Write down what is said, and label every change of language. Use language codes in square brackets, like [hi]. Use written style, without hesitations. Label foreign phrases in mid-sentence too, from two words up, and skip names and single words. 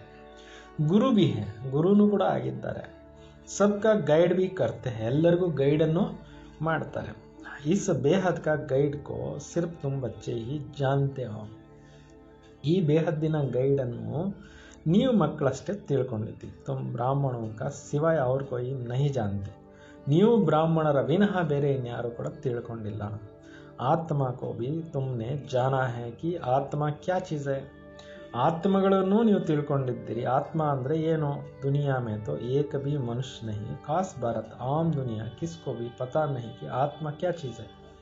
[hi] गुरु भी है, [kn] ಗುರುನು ಕೂಡ ಆಗಿದ್ದಾರೆ. [hi] सबका गाइड भी करते हैं, [kn] ಎಲ್ಲರಿಗೂ ಗೈಡನ್ನು ಮಾಡ್ತಾರೆ. [hi] इस बेहद का गाइड को सिर्फ तुम बच्चे ही जानते हो. [kn] ಈ ಬೇಹದ್ದಿನ ಗೈಡನ್ನು ನೀವು ಮಕ್ಕಳಷ್ಟೇ ತಿಳ್ಕೊಂಡಿದ್ದೀವಿ. [hi] तुम ब्राह्मणों का सिवाय और कोई नहीं जानते. [kn] ನೀವು ಬ್ರಾಹ್ಮಣರ ವಿನಃ ಬೇರೆ ಇನ್ಯಾರು ಕೂಡ ತಿಳ್ಕೊಂಡಿಲ್ಲ. [hi] आत्मा को भी तुमने जाना है कि आत्मा क्या चीज़ है. [kn] ಆತ್ಮಗಳನ್ನು ನೀವು ತಿಳ್ಕೊಂಡಿದ್ದೀರಿ. ಆತ್ಮ ಅಂದರೆ ಏನು? [hi] दुनिया में तो एक भी मनुष्य नहीं, ख़ास भारत आम दुनिया किसको भी पता नहीं कि आत्मा क्या चीज़ है.